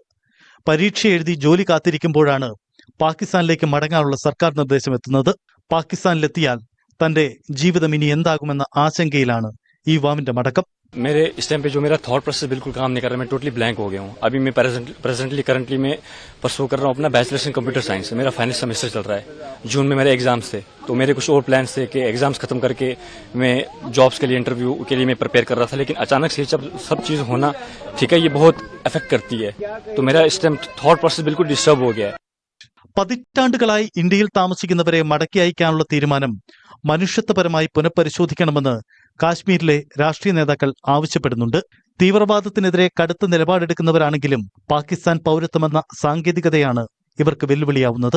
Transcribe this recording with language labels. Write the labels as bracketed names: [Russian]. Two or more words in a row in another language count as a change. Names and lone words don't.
[Malayalam] പരീക്ഷ എഴുതി ജോലി കാത്തിരിക്കുമ്പോഴാണ് പാകിസ്ഥാനിലേക്ക് മടങ്ങാനുള്ള സർക്കാർ നിർദ്ദേശം എത്തുന്നത്. പാകിസ്ഥാനിലെത്തിയാൽ തന്റെ ജീവിതം ഇനി എന്താകുമെന്ന ആശങ്കയിലാണ് ഈ യുവാവിന്റെ മടക്കം. [Hindi] मेरे इस टाइम पे जो मेरा [English] thought process [Hindi] बिल्कुल काम नहीं कर रहा, मैं [English] totally blank [Hindi] हो गया हूँ. अभी मैं करंटली मैं परसू कर रहा हूँ अपना [English] bachelors in computer science. [Hindi] मेरा [English] final semester [Hindi] चल रहा है. जून में मेरे एग्जाम्स थे, तो मेरे कुछ और प्लान्स थे कि एग्जाम्स खत्म करके मैं जॉब्स के लिए इंटरव्यू के लिए मैं प्रिपेयर कर रहा था. लेकिन अचानक से जब सब चीज होना, ठीक है, ये बहुत इफेक्ट करती है. तो मेरा इस टाइम [English] thought process [Hindi] बिल्कुल डिस्टर्ब हो गया है. [Malayalam] പതിറ്റാണ്ടുകളായി ഇന്ത്യയിൽ താമസിക്കുന്നവരെ മടക്കി അയക്കാനുള്ള തീരുമാനം മനുഷ്യത്വപരമായി പുനഃപരിശോധിക്കണമെന്ന് കാശ്മീരിലെ രാഷ്ട്രീയ നേതാക്കൾ ആവശ്യപ്പെടുന്നുണ്ട്. തീവ്രവാദത്തിനെതിരെ കടുത്ത നിലപാടെടുക്കുന്നവരാണെങ്കിലും പാകിസ്ഥാൻ പൗരത്വമെന്ന സാങ്കേതികതയാണ് ഇവർക്ക് വെല്ലുവിളിയാവുന്നത്.